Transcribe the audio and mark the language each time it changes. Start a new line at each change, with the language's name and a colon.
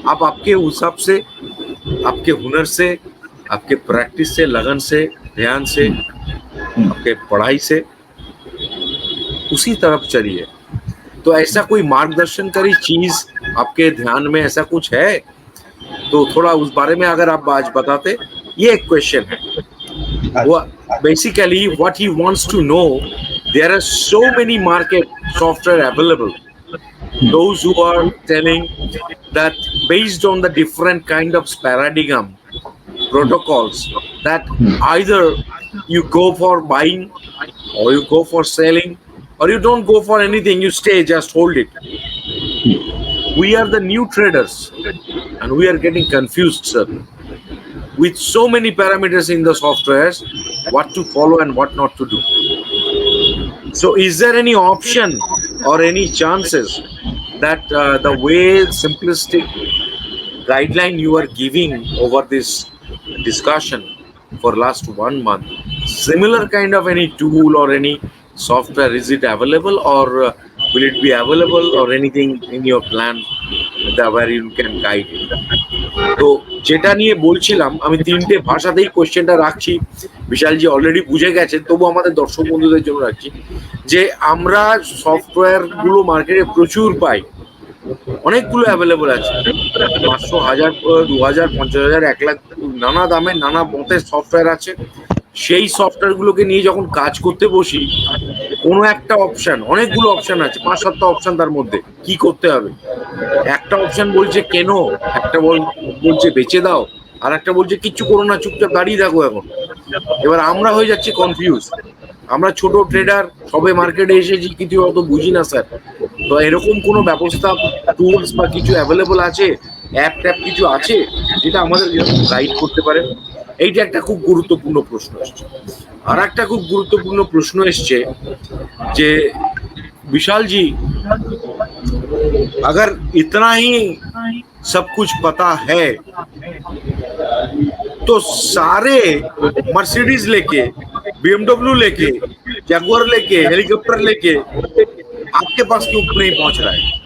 Hindi: आप आपके हिसाब से, आपके हुनर से, आपके प्रैक्टिस से, लगन से, ध्यान से, आपके पढ़ाई से उसी तरफ चलिए। तो ऐसा कोई मार्गदर्शन करी चीज आपके ध्यान में ऐसा कुछ है तो थोड़ा उस बारे में अगर आप आज बताते। ये एक क्वेश्चन है। वो
English: Basically what he wants to know, there are so many market software available, those who are telling that based on the different kind of paradigm protocols that either you go for buying or you go for selling, or you don't go for anything, you stay, just hold it. We are the new traders and we are getting confused, sir, with so many parameters in the softwares, what to follow and what not to do. So is there any option or any chances that the way simplistic guideline you are giving over this discussion for last 1 month, similar kind of any tool or any software, is it available, or will it be available, or anything in your plan that where you can guide it?
Bangla: তো যেটা নিয়ে বলছিলাম, আমি তিনটে ভাষাতেই কোশ্চেনটা রাখছি, বিশালজি already বুঝে গেছেন, তবু আমাদের দর্শক বন্ধুদের জন্য রাখছি, যে আমরা সফটওয়্যার গুলো মার্কেটে প্রচুর পাই, অনেকগুলো অ্যাভেলেবল আছে, 500, 1000, 2000, 50,000, 1 লাখ, নানা দামে নানা মতের সফটওয়্যার আছে। সেই সফটওয়্যারগুলোকে নিয়ে যখন কাজ করতে বসি, কোনো একটা অপশন, অনেকগুলো অপশন আছে, 5-7টা অপশন, তার মধ্যে কি করতে হবে, একটা অপশন বলছে কেন, একটা বলছে বেচে দাও, আর একটা বলছে কিচ্ছু করো না, চুপচাপ দাঁড়িয়ে থাকো। এখন এবার আমরা হয়ে যাচ্ছি কনফিউজ, আমরা ছোট ট্রেডার, সবে মার্কেটে এসেছি, কিছু অত বুঝি না স্যার। তো এরকম কোনো ব্যবস্থা, টুলস বা কিছু অ্যাভেলেবল আছে, অ্যাপ ট্যাপ কিছু আছে যেটা আমাদের গাইড করতে পারে? এইটা একটা খুব গুরুত্বপূর্ণ প্রশ্ন এসছে। আর একটা খুব গুরুত্বপূর্ণ প্রশ্ন এসছে যে
Hindi: विशाल जी, अगर इतना ही सब कुछ पता है तो सारे मर्सिडीज लेके, BMW लेके, जगुआर लेके, हेलीकॉप्टर लेके आपके पास क्यों नहीं पहुंच रहा है?